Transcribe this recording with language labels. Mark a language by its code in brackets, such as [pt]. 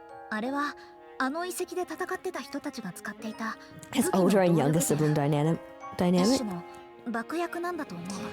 [ja] あれはあの遺跡で戦ってた人たちが使っていた [en] His older and younger sibling dynamic. [ja] 一種の爆薬なんだと思う。